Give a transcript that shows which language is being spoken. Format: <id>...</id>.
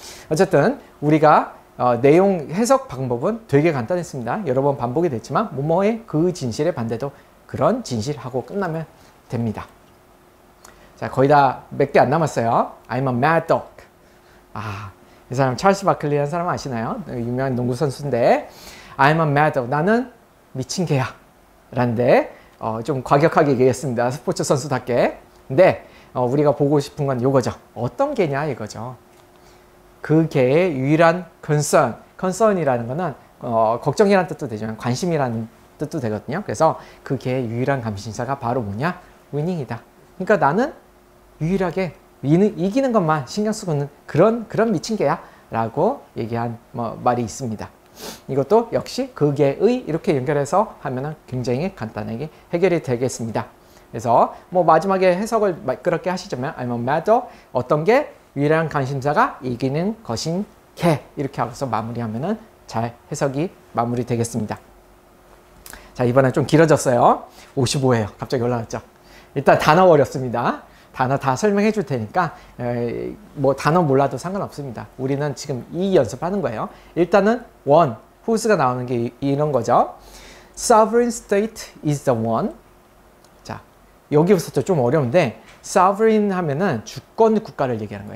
<ko>어쨌든 우리가 내용 해석 방법은 되게 간단했습니다. 여러 번 반복이 됐지만 뭐뭐의 그 진실의 반대도 그런 진실하고 끝나면 됩니다. 자, 거의 다 몇 개 안 남았어요.</ko> <en>I'm a mad dog.</en> <ko>이 사람 찰스 바클리라는 사람 아시나요? 유명한 농구 선수인데</ko> <en>I'm a mad dog.</en> <ko>나는 미친 개야. 라는데 좀 과격하게 얘기했습니다. 스포츠 선수답게. 근데 우리가 보고 싶은 건 이거죠. 어떤 개냐 이거죠. 그 개의 유일한 concern이라는 거는 걱정이라는 뜻도 되지만 관심이라는 뜻도 되거든요. 그래서 그 개의 유일한 감심사가 바로 뭐냐? 위닝이다. 그러니까 나는 유일하게 이기는 것만 신경 쓰고 있는 그런 미친 개야 라고 얘기한 말이 있습니다. 이것도 역시 그 개의 이렇게 연결해서 하면 굉장히 간단하게 해결이 되겠습니다. 그래서 뭐 마지막에 해석을 매끄럽게 하시자면</ko> <en>I'm a mad dog.</en> <ko>어떤 게 유일한 관심사가 이기는 것인 개 이렇게 하고서 마무리하면은 잘 해석이 마무리되겠습니다. 자, 이번엔 좀 길어졌어요. 55예요. 갑자기 올라갔죠. 일단 단어 어렵습니다. 단어 다 설명해 줄 테니까 뭐 단어 몰라도 상관없습니다. 우리는 지금 이 연습하는 거예요. 일단은 one, whose가 나오는 게 이런 거죠.</ko> <en>Sovereign state is the one.</en> <ko>자, 여기부터 좀 어려운데 sovereign 하면은 주권 국가를 얘기하는 거예요.</ko>